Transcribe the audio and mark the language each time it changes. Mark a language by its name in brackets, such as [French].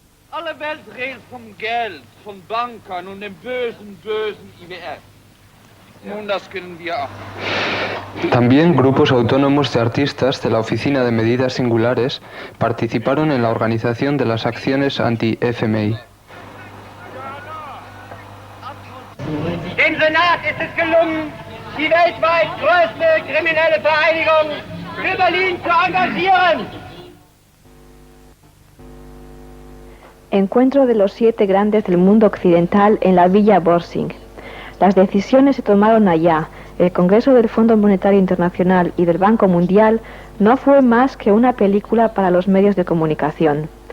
[German] Alle Welt redet vom Geld, von Bankern und dem bösen IWF. Nun, das können wir auch. [Spanish] También grupos autónomos de artistas de la Oficina de Medidas Singulares participaron en la organización de las acciones anti-FMI. [German] Dem Senat ist es gelungen, die weltweit größte kriminelle Vereinigung für Berlin zu engagieren. [Spanish] Encuentro de los 7 grandes del mundo occidental en la Villa Borsig. Las decisiones se tomaron allá. El Congreso del Fondo Monetario Internacional y del Banco Mundial no fue más que una película para los medios de comunicación.